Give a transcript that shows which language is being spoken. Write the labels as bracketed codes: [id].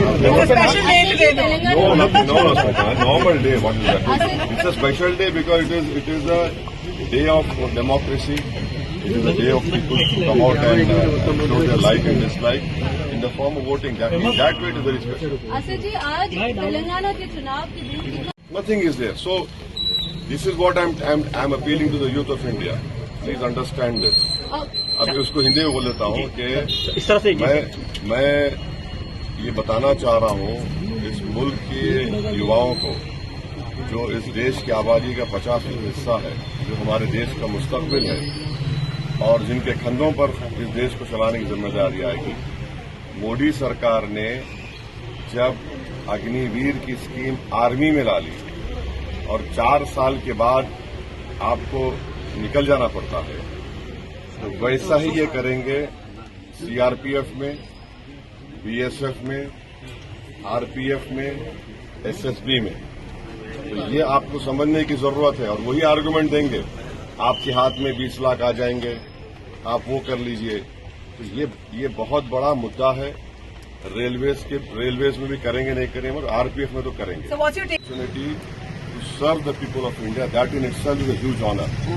[en] It's a special day today, though. No, normal day. What is that? It's a special day because it is a day of democracy. It is a day of people to come out and show their like and dislike. In in the form of voting. That way it is very special. [hi] Asif जी, आज तेलंगाना के चुनाव के दिन कितना [en] Nothing is there. So this is what I'm appealing to the youth of India. Please understand this. [hi] अब उसको हिंदी में बोल देता हूँ कि इस तरह से मैं ये बताना चाह रहा हूँ इस मुल्क के युवाओं को, जो इस देश की आबादी का 50% हिस्सा है, जो हमारे देश का मुस्तकबिल है और जिनके कंधों पर इस देश को चलाने की जिम्मेदारी आएगी। मोदी सरकार ने जब अग्निवीर की स्कीम आर्मी में ला ली और 4 साल के बाद आपको निकल जाना पड़ता है, तो वैसा ही ये करेंगे सीआरपीएफ में, बीएसएफ में, आरपीएफ में, एसएसबी में। तो ये आपको समझने की जरूरत है और वही आर्गुमेंट देंगे। आपके हाथ में 20 लाख आ जाएंगे, आप वो कर लीजिए। तो ये बहुत बड़ा मुद्दा है। रेलवेज में भी करेंगे, नहीं करेंगे, मगर आरपीएफ में तो करेंगे। [en] Opportunity to serve the people of India, that in itself is a huge honor.